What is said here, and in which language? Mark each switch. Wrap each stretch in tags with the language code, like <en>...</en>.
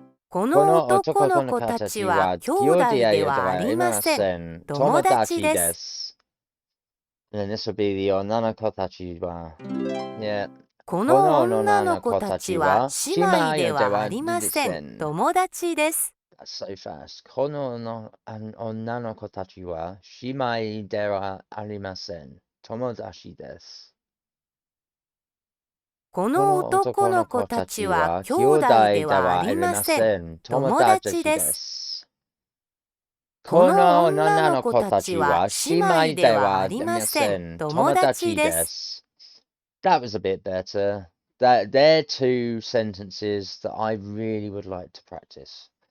<ja>この男の子たちは兄弟ではありません。友達です。</ja> <en>And then this would be the</en> <ja>女の子たちは。</ja> <en>Yeah.</en> <ja>この女の子たちは姉妹ではありません。友達です。</ja> <en>That's so fast.</en> <ja>この女の子たちは姉妹ではありません。友達です。この男の子たちは兄弟ではありません。友達です。この女の子たちは姉妹ではありません。友達です。</ja> <en>That was a bit better. They're two sentences that I really would like to practice.</en>